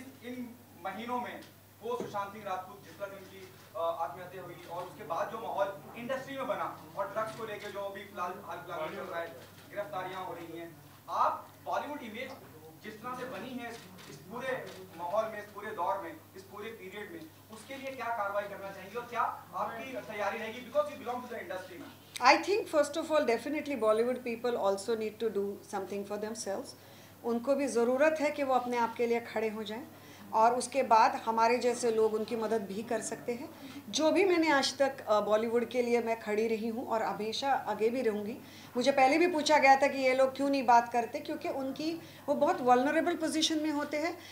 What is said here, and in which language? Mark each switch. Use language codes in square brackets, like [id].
[hi] इन महीनों में वो सुशांत सिंह राजपूत, जिस तरह उनकी आत्महत्या हुई और उसके बाद जो माहौल इंडस्ट्री में बना और ड्रग्स को लेकर जो अभी फिलहाल चल रहा है, गिरफ्तारियां हो रही हैं, आप बॉलीवुड इमेज जिस तरह से बनी है इस पूरे माहौल में, इस पूरे दौर में, इस पूरे पीरियड में, उसके लिए क्या कार्रवाई करना चाहिए और क्या आपकी तैयारी रहेगी, [en] Because you belong to the industry? I think first of all definitely Bollywood people also need to do something for themselves. [hi] उनको भी ज़रूरत है कि वो अपने आप के लिए खड़े हो जाएं और उसके बाद हमारे जैसे लोग उनकी मदद भी कर सकते हैं। जो भी मैंने आज तक बॉलीवुड के लिए मैं खड़ी रही हूँ और हमेशा आगे भी रहूँगी। मुझे पहले भी पूछा गया था कि ये लोग क्यों नहीं बात करते, क्योंकि उनकी वो बहुत वल्नरेबल पोजीशन में होते हैं।